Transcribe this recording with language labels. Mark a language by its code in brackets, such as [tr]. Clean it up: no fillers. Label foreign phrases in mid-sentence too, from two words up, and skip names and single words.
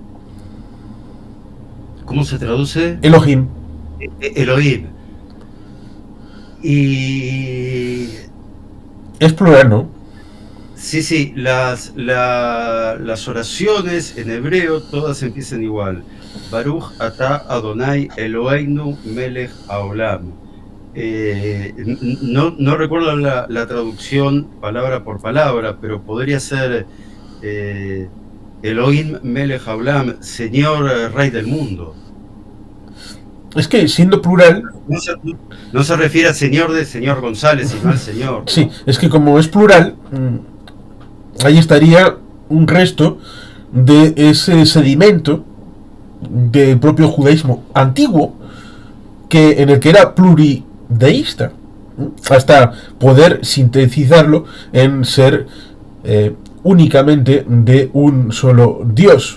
[es] ¿Cómo se traduce? Elohim. Elohim. Y... es plural, ¿no? Sí, las oraciones en hebreo todas empiezan igual. [he] ברוך אתה אדוני אלוהינו מלך העולם. [es] No recuerdo la traducción palabra por palabra, pero podría ser [he] אלוהים מלך העולם, [es] Señor Rey del mundo. Es que siendo plural... No se refiere al señor de señor González, sino al señor. Sí, es que como es plural, ahí estaría un resto de ese sedimento del propio judaísmo antiguo, que en el que era plurideísta, hasta poder sintetizarlo en ser únicamente de un solo Dios.